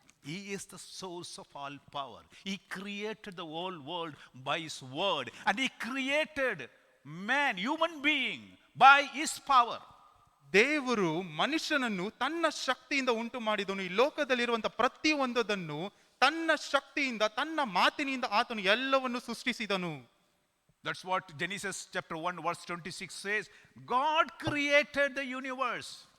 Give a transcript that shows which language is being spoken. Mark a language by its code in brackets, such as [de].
[en] He is the source of all power. He created the whole world by his word, and he created man, human being, by his power. [kn] ದೇವರು ಮನುಷ್ಯನನ್ನು ತನ್ನ ಶಕ್ತಿಯಿಂದ ಉಂಟು ಮಾಡಿದನು. ಈ ಲೋಕದಲ್ಲಿರುವಂತಹ ಪ್ರತಿಯೊಂದನ್ನು ತನ್ನ ಶಕ್ತಿಯಿಂದ, ತನ್ನ ಮಾತಿನಿಂದ ಆತನು ಎಲ್ಲವನ್ನು ಸೃಷ್ಟಿಸಿದನು. [en] That's what Genesis chapter 1 verse 26 says. God created the universe.